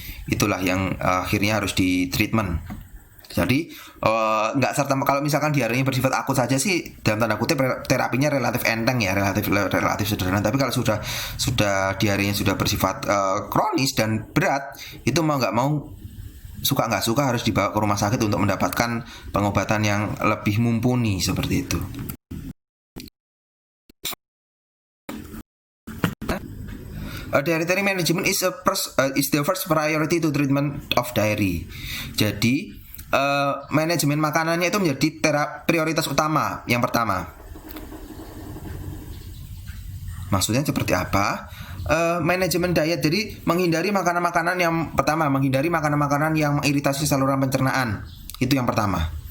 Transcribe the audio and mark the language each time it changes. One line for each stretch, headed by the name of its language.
Indonesian: Itulah yang akhirnya harus ditreatment. Jadi nggak serta kalau misalkan diarenya bersifat akut saja sih dalam tanda kutip terapinya relatif enteng ya, relatif sederhana. Tapi kalau sudah diarenya sudah bersifat kronis dan berat, itu mau nggak mau, suka nggak suka harus dibawa ke rumah sakit untuk mendapatkan pengobatan yang lebih mumpuni seperti itu.
English: Dietary management is the first priority to treatment of diary.
Indonesian: Jadi manajemen makanannya itu menjadi prioritas utama yang pertama. Maksudnya seperti apa? Manajemen diet, jadi menghindari makanan-makanan yang pertama, menghindari makanan-makanan yang mengiritasi saluran pencernaan. Itu yang pertama.